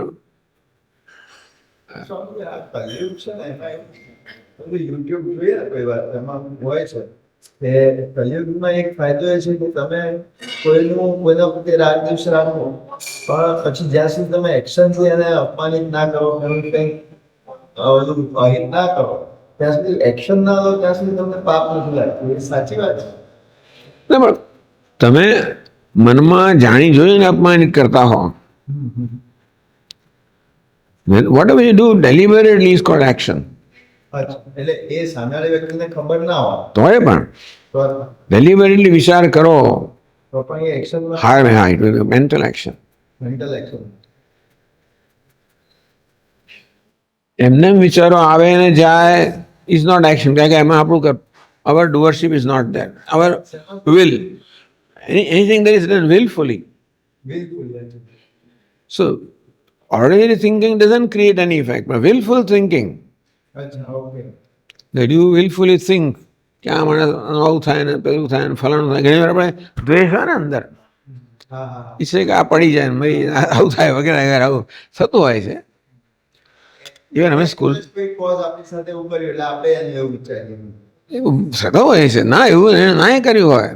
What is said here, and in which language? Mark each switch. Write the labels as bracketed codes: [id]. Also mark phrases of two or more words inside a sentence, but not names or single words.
[gu] યુટ્યુબ જોઈએ ને કોઈ વાર એમાં હોય છે કે કલિયુગમાં એક ફાયદો એ છે કે તમે કોઈના પ્રત્યે રાગ દ્વેષ રાખો, પણ પછી જ્યાં સુધી તમે એક્શનથી એને અપમાનિત ના કરો, એનું કંઈક અહિત ના કરો, ત્યાં સુધી એક્શન ના લો ત્યાં સુધી તમને પાપ નથી લાગતું. એ સાચી વાત છે. તમે મનમાં જાણી જોઈને અપમાનિત કરતા હો, [en] whatever you do deliberately is called action. [gu] એટલે એ સામેવાળી વ્યક્તિને ખબર ના હોય તોય પણ deliberately વિચાર કરો, તો પણ એ એક્શન [en] હા it will be mental action. mental action. [gu] એમને વિચારો આવે ને જાય [en] is not action. [gu] કારણ કે એમાં આપણું [en] our doership is not there. Our will, anything that is done willfully. So ordinary thinking doesn't create any effect, but willful thinking, that you willfully think [gu] કે આ મને આવું થાય ને પેલું થાય ને ફલાણું થાય, ઘણી વાર આપણે દ્વેષ હોય ને અંદર, ઈચ્છે કે આ પડી જાય ને ભાઈ આવું થાય વગેરે વગેરે આવું થતું હોય છે. ઇવન અમે સ્કૂલ કોઈ કોઝ આપણી સાથે એવું કર્યું એટલે આપણે એને એવું વિચારીએ. એવું થતો હોય છે ના, એવું એને ના કર્યું હોય.